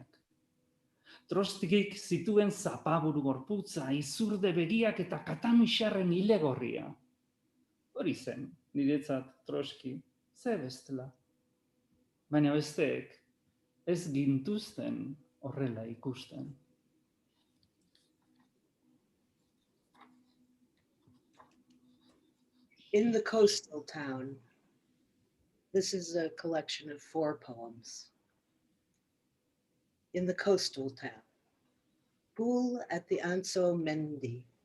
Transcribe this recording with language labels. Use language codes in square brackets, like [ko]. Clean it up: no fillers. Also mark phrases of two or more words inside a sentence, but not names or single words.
[eu] Trostikik zituen zapaburu gorputza, izurde begiak eta katamixarren ilegorria. Hori zen, niretzat Troski, ze bestela. Baina besteek ez gintuzten horrela ikusten. [en] In the Coastal Town. This is a collection of 4 poems. In the Coastal Town. Pool at the Anso Mendy.